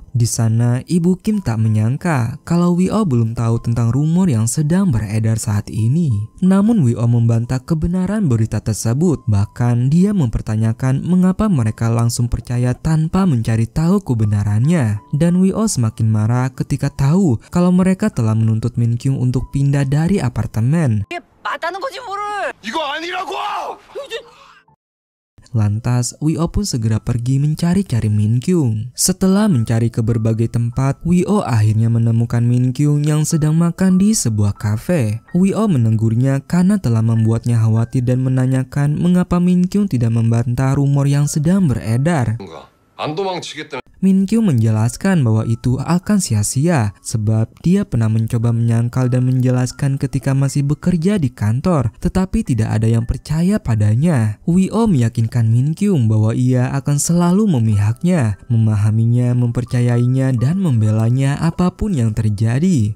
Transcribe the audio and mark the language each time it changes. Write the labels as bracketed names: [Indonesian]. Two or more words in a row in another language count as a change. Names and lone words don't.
[Indonesian] Di sana, Ibu Kim tak menyangka kalau Woo belum tahu tentang rumor yang sedang beredar saat ini. Namun Woo membantah kebenaran berita tersebut. Bahkan dia mempertanyakan mengapa mereka langsung percaya tanpa mencari tahu kebenarannya. Dan Woo semakin marah marah ketika tahu kalau mereka telah menuntut Min Kyung untuk pindah dari apartemen. [Korean] 맞다는 거지 뭐를. 이거 아니라고! [Indonesian] Lantas, Woo pun segera pergi mencari-cari Min Kyung. Setelah mencari ke berbagai tempat, Woo akhirnya menemukan Min Kyung yang sedang makan di sebuah kafe. Woo menegurnya karena telah membuatnya khawatir dan menanyakan mengapa Min Kyung tidak membantah rumor yang sedang beredar. [Korean] 뭔가 안 도망치겠다는 [Indonesian] Min Kyung menjelaskan bahwa itu akan sia-sia sebab dia pernah mencoba menyangkal dan menjelaskan ketika masih bekerja di kantor, tetapi tidak ada yang percaya padanya. Woo meyakinkan Min Kyung bahwa ia akan selalu memihaknya, memahaminya, mempercayainya, dan membelanya apapun yang terjadi.